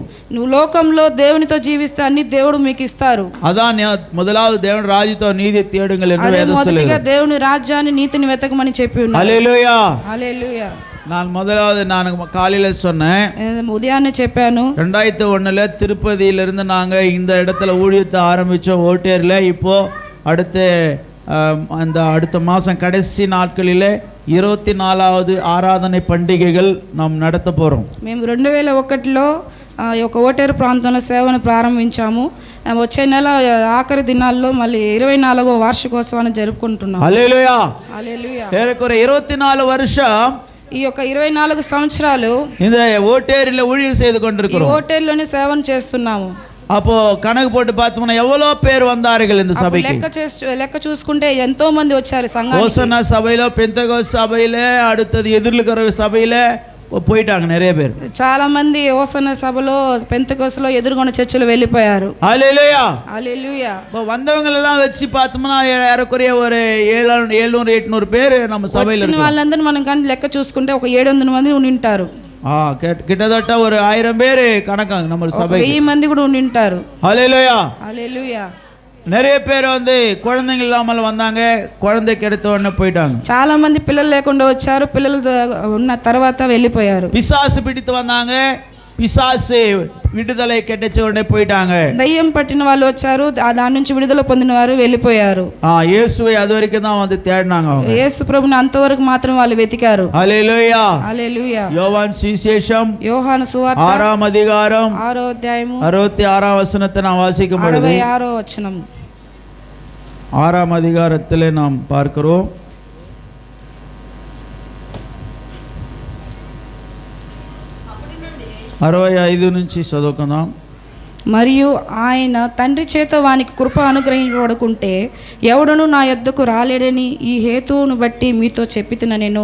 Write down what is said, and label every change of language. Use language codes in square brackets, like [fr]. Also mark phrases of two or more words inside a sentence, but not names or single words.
[te] నువ్వు లోకంలో దేవునితో జీవిస్తే అన్ని దేవుడు మీకు ఇస్తారు. [ta] அதான் முதலாவது தேவன் ராஜ்யத்தோ நீதி தேடுங்கள் என்று [te] అదే [ta] வேதம் [te] మొదటిగా [ta] சொல்லுகிறது. [te] దేవుని రాజ్యాన్ని నీతిని వెతకమని చెప్పి ఉన్నారు. [ta] ஹல்லேலூயா. [te] హల్లెలూయా. [ta] நான் முதலாவது நான் காலையில் சொன்னேன், [te] ఉదయాన్నే చెప్పాను. [ta] 2001 திருப்பதியிலிருந்து நாங்கள் இந்த இடத்துல ஊழியத்தை ஆரம்பித்தோம் ஓட்டேரில். இப்போ அடுத்த மாதம் கடைசி நாட்களில் 24வது ஆராதனை பண்டிகைகள் நாம் நடத்த போகிறோம். [te] మేము 2001లో ఈ యొక్క ఓటేరు ప్రాంతంలో సేవను ప్రారంభించాము. వచ్చే నెల ఆఖరి దినాల్లో మళ్ళీ 24వ వార్షికోత్సవాన్ని జరుపుకుంటున్నాం. హల్లెలూయా. హల్లెలూయా. [ta] ஏறக்குறைய 24 வருஷம் [te] ఈ యొక్క 24 సంవత్సరాలు [ta] இந்த ஓட்டேரியில் ஊழியம் செய்து [te] ఈ [ta] கொண்டிருக்கிறோம். [te] ఓటేరులోనే సేవను చేస్తున్నాము. [ta] அப்போ கணக்கு போட்டு பார்த்தோம்னா எவ்வளோ பேர் வந்தார்கள் இந்த சபைக்கு? [te] లెక్క చూసుకుంటే ఎంతో మంది వచ్చారు సంఘానికి. [ta] ஓசன்னா சபையில, பெந்தகோஸ்து சபையில, அடுத்தது எதிர்லுக்கிற சபையில போயிட்டாங்க நிறைய பேர். [te] చాలా మంది ఓసన్న సభలో పెంతెకోస్తులో ఎదురుగొన్న చర్చిలో వెళ్ళిపోయారు. [ta] ஹல்லேலூயா. [te] హల్లెలూయా. [ta] இப்போ வந்தவங்க எல்லாம் வச்சு பார்த்தோம்னா ஏறக்குறைய ஒரு 700-800 பேர் நம்ம சபையில [te] వచ్చిన వాళ్ళందరూ మనం కానీ లెక్క చూసుకుంటే ఒక 700 మంది ఉండి ఉంటారు. [ta] கிட்டத்தட்ட ஒரு 1000 பேர் கணக்காங்க நம்ம சபை. [te] 1000 మంది కూడా ఉండి ఉంటారు. [ta] ஹல்லேலூயா. [te] హల్లెలూయా. [ta] நிறைய பேர் வந்து குழந்தைங்க இல்லாமல் வந்தாங்க, குழந்தைக்கு எடுத்த உடனே போயிட்டாங்க. [te] చాలా మంది పిల్లలు లేకుండా వచ్చారు, పిల్లలు ఉన్న తర్వాత వెళ్ళిపోయారు. [ta] பிசாசு பிடித்து வந்தாங்க, பிசாசு விடுதலை கிடைச்ச உடனே போயிட்டாங்க. [te] దయ్యం పట్టిన వాళ్ళు వచ్చారు, దాని నుంచి విడుదల పొందిన వారు వెళ్ళిపోయారు. [ta] இயேசுவை அது வரைக்கும் தான் வந்து தேடினாங்க அவங்க. [te] యేసు ప్రభుని అంతవరకు మాత్రం వాళ్ళు వెతికారు. హల్లెలూయా. హల్లెలూయా. [ta] யோவான் சுவிசேஷம் [te] యోహాను సువార్త [ta] 6వ அதிகாரம் [te] 6వ అధ్యాయము [ta] 66వ వచనத்தை நாம் வாசிக்கும் பொழுது [te] 66వ వచనం [ta] 6వ அதிகாரத்திலே நாம் பார்க்கிறோம். [te] 65 నుంచి చదువుకుందాం. మరియు ఆయన తండ్రి చేత వానికి కృప అనుగ్రహించబడుకుంటే ఎవడను నా యొద్దకు రాలేడని ఈ హేతువును బట్టి మీతో చెప్పితిన నేను.